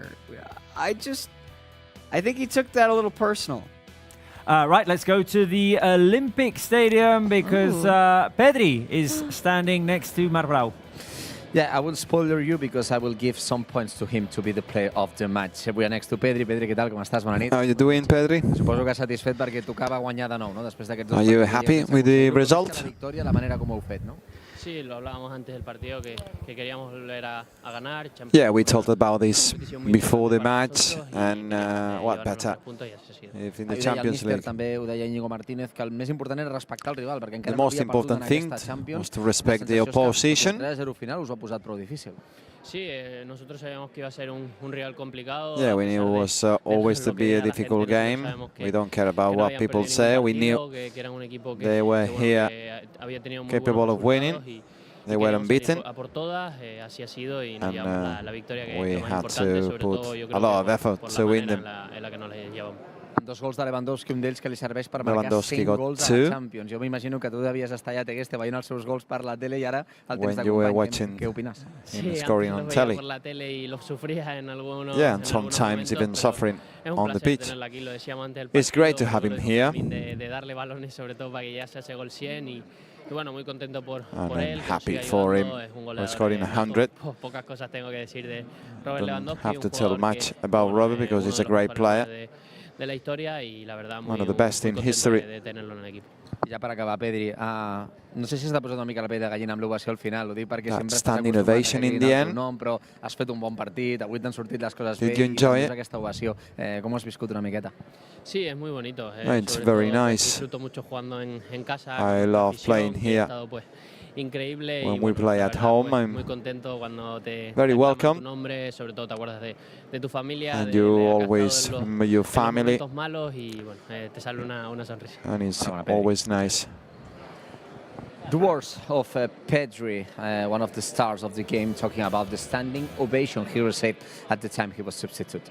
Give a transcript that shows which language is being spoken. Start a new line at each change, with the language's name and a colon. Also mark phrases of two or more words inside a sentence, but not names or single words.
English: I think he took that a little personal. Right, let's go to the Olympic Stadium because Pedri is standing next to Marbrau. Yeah, I will spoiler you because I will give some points to him to be the player of the match. We are next to Pedri.
Catalan: Pedri, què tal? Com estàs? Bona nit.
English: How are you doing, Pedri?
Catalan: Suposo que satisfet perquè tocava guanyar de nou, no? Després d'aquests
English: Are you happy with the result?
Catalan: La victòria, la manera com ho heu fet, no?
Spanish: Sí, lo hablábamos antes del partido que queríamos volver a ganar.
English: Yeah, we talked about this before the match, and what better if in the Champions League.
Catalan: També ho deia Íñigo Martínez, que el més important era respectar el rival, perquè encara
English: The most important thing was to respect the opposition.
Catalan: El 3-0 final us ho ha posat prou difícil.
Spanish: Sí, nosotros sabíamos que iba a ser un rival complicado.
English: Yeah, we knew it was always to be a difficult game. We don't care about what people say. We knew they were here capable of winning. They were unbeaten. And we had to put a lot of effort to win them.
Catalan: Dos gols de Lewandowski, un d'ells que li serveix per marcar 5 gols a la Champions. Jo m'imagino que tu devies estar allà, Tegueste, veient els seus gols per la tele i ara el temps de company. Què opines?
English: Scoring on telly. Yeah, and sometimes even suffering on the pitch. It's great to have him here. And I'm happy for him for scoring 100. Don't have to tell much about Robert because he's a great player. One of the best in history.
Catalan: Ja per acabar, Pedri, no sé si està posant una mica la pell de gallina amb l'ovació al final, ho dic perquè sempre estàs
English: standing ovation in the end.
Catalan: Però has fet un bon partit, avui t'han sortit les coses bé
English: Did you enjoy it?
Catalan: Aquesta ovació. Com ho has viscut una miqueta?
Spanish: Sí, es muy bonito.
English: It's very nice.
Spanish: Disfruto mucho jugando en casa.
English: I love playing here.
Spanish: Increíble.
English: When we play at home, I'm very welcome. And you always remember your family. And it's always nice. The words of Pedri, one of the stars of the game, talking about the standing ovation he received at the time he was substituted.